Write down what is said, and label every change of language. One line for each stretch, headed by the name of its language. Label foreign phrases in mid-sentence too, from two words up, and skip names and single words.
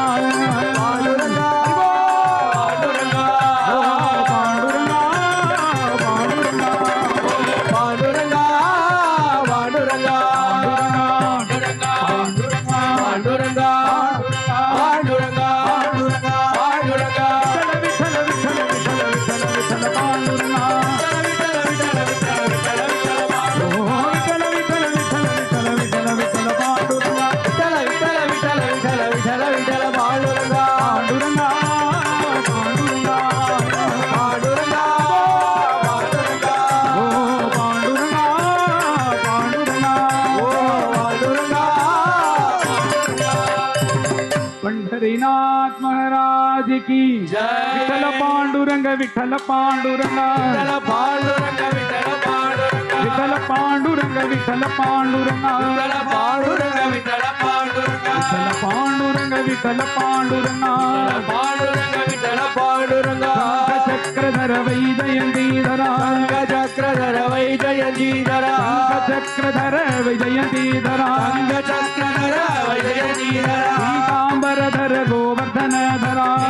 Telugu: ఓ పాండురంగా పాండురంగా పాండురంగా విఠల విఠల విఠల విఠల విఠల పాండురంగా ఓ విఠల విఠల విఠల విఠల విఠల విఠల పాండురంగా పాండురంగా పాండురంగా ఓ పాండురంగా పాండురంగా पंढरीनाथ
Marathi: महाराज की विठल पांडुरंग विठल पांडुरंग विठल पांडुरंग विठल पांडुरंग विठल पांडुरंग
Sanskrit: चक्रधर वैजयंतीधरा चक्रधर वैजयंतीधरा पीतांबरधर गोवर्धनधरा